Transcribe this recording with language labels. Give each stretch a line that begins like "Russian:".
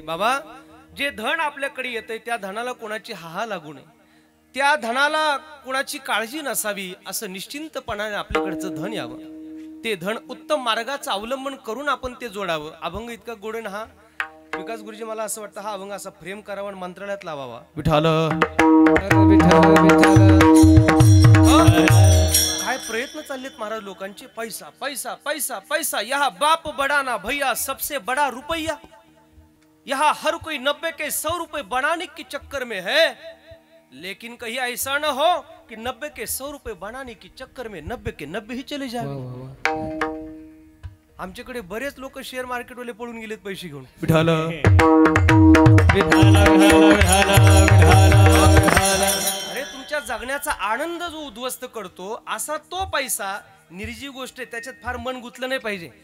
Marathi: बाबा, जे धन आपल्याकडे येतंय त्या धनाला कोणाची हाहा लागू नये, त्या धनाला कोणाची काळजी नसावी, असं निश्चिंतपणाने आपल्याकडचं धन यावं. ते धन उत्तम मार्गाचं अवलंबन करून आपण ते जोडावं. अभंग इतका गोड आहे ना हा. विकास गुरुजी, मला असं वाटतं हा अभंग असा फ्रेम करावा आणि मंत्रालयात लावावा. विठाल काय प्रयत्न चाललेत महाराज लोकांचे.
Hindi: पैसा पैसा पैसा पैसा, यहा बाप बड़ा ना भैया, सबसे बड़ा रुपया. यहाँ हर कोई 90 के 100 रुपए बनाने के चक्कर में है, लेकिन कहीं ऐसा न हो कि 90 के 100 रुपए बनाने के चक्कर में 90 के 90 ही चले जाए.
Marathi: आमच्याकडे बरेच लोक शेअर मार्केट वाले पळून गेलेत पैसे घेऊन. विठाल अरे, तुमच्या जगण्याचा आनंद जो उद्ध्वस्त करतो असा तो पैसा निर्जीव गोष्ट आहे, त्याच्यात फार मन गुंतलं नाही पाहिजे.